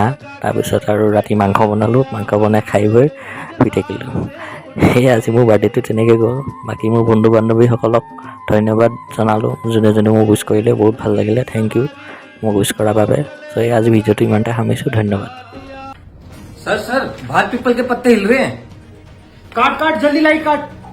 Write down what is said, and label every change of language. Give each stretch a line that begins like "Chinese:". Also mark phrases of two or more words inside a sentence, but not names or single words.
Assamese: তাৰপিছত আৰু ৰাতি মাংস বনালোঁ, মাংস বনাই খাই বৈ শুই থাকিলোঁ। সেয়ে আজি মোৰ বাৰ্থডেটো তেনেকৈ গ'ল। বাকী মোৰ বন্ধু বান্ধৱীসকলক ধন্যবাদ জনালোঁ, যোনে যোনে মোক উইচ কৰিলে, বহুত ভাল লাগিলে,
English: thank you
Assamese: মোক উইচ কৰাৰ বাবে। চ' এই আজি ভিডিঅ'টো ইমানতে সামৰিছোঁ, ধন্যবাদ।
Hindi: सर बाहर पीपल के पत्ते हिल रहे हैं। काट काट जल्दी लाइट काट।